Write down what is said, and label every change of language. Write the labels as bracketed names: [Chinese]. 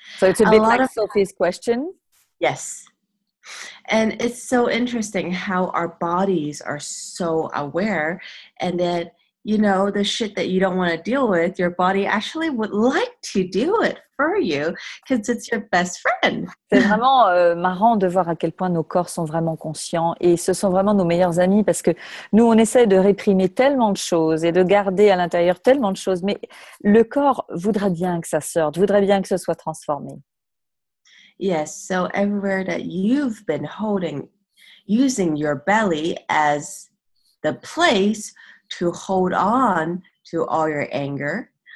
[English] So it's a bit like Sophie's question. Yes. And it's so interesting how our bodies are so aware, and that, you know, the shit that you don't want to deal with, your body actually would like to do it for you because it's your best friend. [French] C'est vraiment marrant de voir à quel point nos corps sont vraiment conscients et ce sont vraiment nos meilleurs amis parce que nous, on essaie de réprimer tellement de choses et de garder à l'intérieur tellement de choses, mais le corps voudrait bien que ça sorte, voudrait bien que ce soit transformé. [English] Yes, so everywhere that you've been using your belly as the place to hold on to all your anger,